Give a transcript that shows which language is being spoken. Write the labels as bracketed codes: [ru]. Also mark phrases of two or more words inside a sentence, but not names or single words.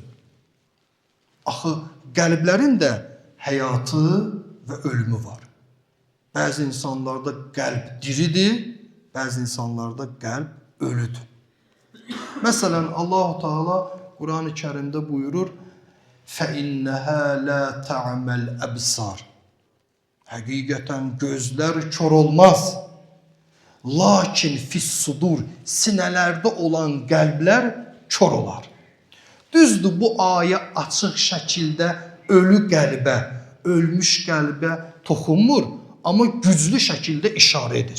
[az] Axı qəlblərin də həyatı və ölümü var. Bəzi insanlarda qəlb diridir, bəzi insanlarda qəlb ölüdür. Məsələn, Allah-u Teala Quran-ı Kərimdə buyurur, [ar] فَإِنَّهَا لَا تَعْمَ الْأَبْصَارِ, [az] həqiqətən gözlər kör olmaz. Lakin [ar] في الصدور, [az] sinələrdə olan qəlblər kör olar. Düzdür, bu ayə açıq şəkildə ölü qəlbə, ölmüş qəlbə toxunmur, amma güclü şəkildə işarə edir.